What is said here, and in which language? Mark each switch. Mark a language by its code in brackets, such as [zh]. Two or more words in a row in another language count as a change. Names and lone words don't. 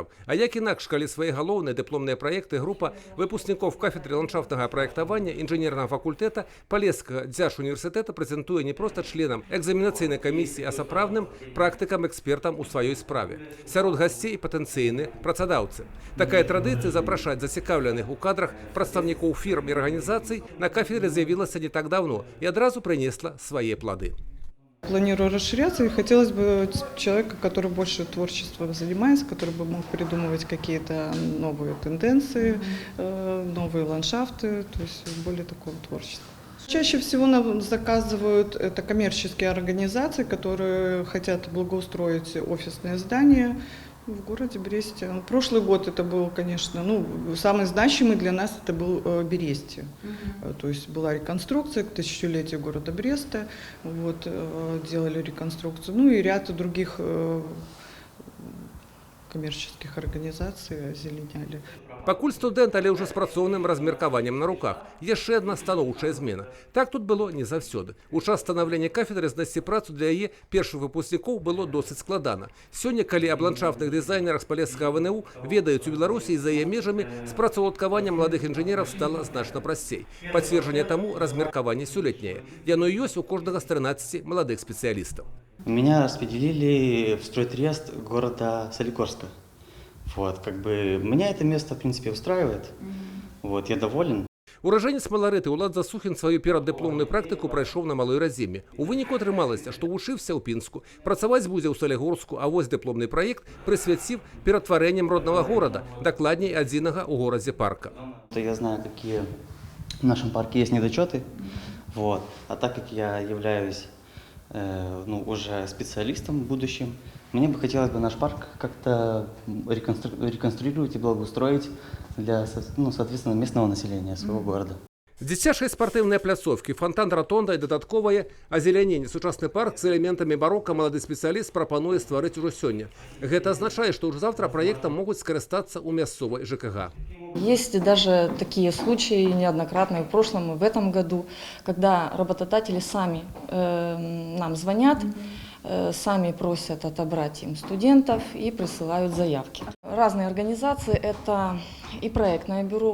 [be] А як інакш, калі свае галоўныя дыпломныя праекты група выпускнікоў кафедры ландшафтнага праектавання інжынернага факультэта Палескага дзяржуніверсітэта прэзентуе не проста членам экзаменацыйнай камісіі, а сапраўдным практыкам-экспертам у сваёй справе. Сярод гасцей патэнцыйныя працадаўцы. Такая традыцыя запрашаць зацікаўленых у кадрах прадстаўнікоў фірм і арганізацый на кафедры з'явілася не так давно і адразу прынесла свае плады. [ru] Планирую расширяться, и хотелось бы человека, который больше творчеством занимается, который бы мог придумывать какие-то новые тенденции, новые ландшафты, то есть более такого творчества. Чаще всего нам заказывают это коммерческие организации, которые хотят благоустроить офисные здания в городе Бресте. Прошлый год это был, конечно, самый значимый для нас это был Бересте. То есть была реконструкция к тысячелетию города Бреста, делали реконструкцию, и ряд других коммерческих организаций озеленяли. [be] Пакуль студэнт, але ўжо з працоўным размеркаваннем на руках. Яшчэ адна станоўчая змена. Так тут было не заўсёды. У час станаўлення кафедры знайсці працу для яе першых выпускнікоў было досыць складана. Сёння, калі аб ландшафтных дызайнерах з Палескага ВНУ ведаюць у Беларусі і за яе межамі, з працаўладкаваннем маладых інжынераў стала значна прасцей. Пацверджанне таму размеркаванне сёлетняе. Яно ёсць у кожнага з 13 маладых спецыялістаў. [ru] Меня распределили в стройтрест города Солигорска. Меня это место, в принципе, устраивает. Я доволен. [be] Ураджэнец Маларыты Улад Засухін сваю пераддыпломную практыку прайшоў на Малой Раземе. У выніку атрымалася, што вучыўся ў Пінску, працаваць будзе ў Салігорску, а вось дыпломны праект прысвяціў ператварэннем роднага горада, дакладней адзінага ў горадзе парка. [ru] Я знаю, какие в нашем парке есть недочеты. А так как я являюсь уже специалистом будущим, мне бы хотелось наш парк как-то реконструировать и благоустроить для, соответственно, местного населения своего города. [be] Дзіцячыя спартыўныя пляцоўкі, фонтан-ратонда і дадатковае азеляненне. Сучасны парк з элементамі барока малады спецыяліст прапануе стварыць ужо сёння. Гэта азначае, што ўжо завтра праектам могуць скарыстацца ў мясцовай ЖКХ. [ru] Есть даже такие случаи неоднократные в прошлом и в этом году, когда работодатели сами нам звонят, сами просят отобрать им студентов и присылают заявки. Разные организации, это и проектное бюро.